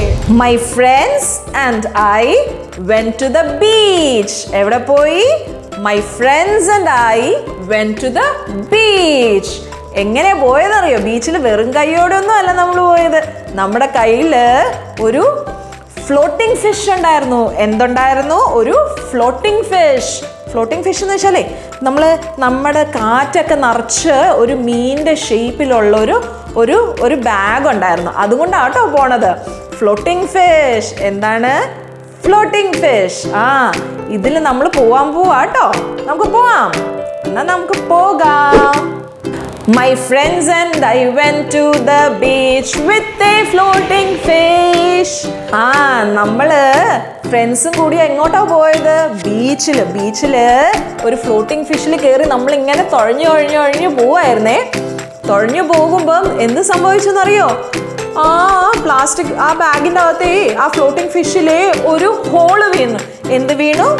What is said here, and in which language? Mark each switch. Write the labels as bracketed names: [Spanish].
[English] My friends and I went to the beach. [Malayalam] എവിടെ പോയി? [English] My friends and I went to the beach. [Malayalam] എങ്ങനെ പോയതറിയോ? ബീച്ചിൽ വെറും കൈയോടൊന്നും അല്ല നമ്മൾ പോയത്. നമ്മുടെ കയ്യിൽ ഒരു ഫ്ലോട്ടിംഗ് ഫിഷ് ഉണ്ടായിരുന്നു. എന്തുണ്ടായിരുന്നു? ഒരു ഫ്ലോട്ടിംഗ് ഫിഷ് എന്ന് വെച്ചാലേ നമ്മുടെ കാറ്റൊക്കെ നിറച്ച് ഒരു മീനിന്റെ ഷേപ്പിലുള്ള ഒരു ബാഗ് ഉണ്ടായിരുന്നു. അതുകൊണ്ടാട്ടോ പോണത്. Floating fish. എന്താണ് ഫ്ലോട്ടിംഗ് ഫിഷ്? ഇതിൽ നമ്മൾ പോവാട്ടോ. നമുക്ക് പോവാം. എന്നാ നമുക്ക് പോകാം. [English] My friends and I went to the beach with a floating fish. [Malayalam] നമ്മള് ഫ്രണ്ട്സും കൂടി എങ്ങോട്ടാ പോയത്? ബീച്ചില് ഒരു ഫ്ലോട്ടിംഗ് ഫിഷിൽ കയറി നമ്മൾ ഇങ്ങനെ തുഴഞ്ഞു പോവായിരുന്നേ. തുഴഞ്ഞു പോകുമ്പം എന്ത് സംഭവിച്ചെന്നറിയോ? പ്ലാസ്റ്റിക് ബാഗിൻ്റെ അകത്തെ ഫ്ലോട്ടിംഗ് ഫിഷിലെ ഒരു ഹോള് വീണു. എന്ത് വീണു?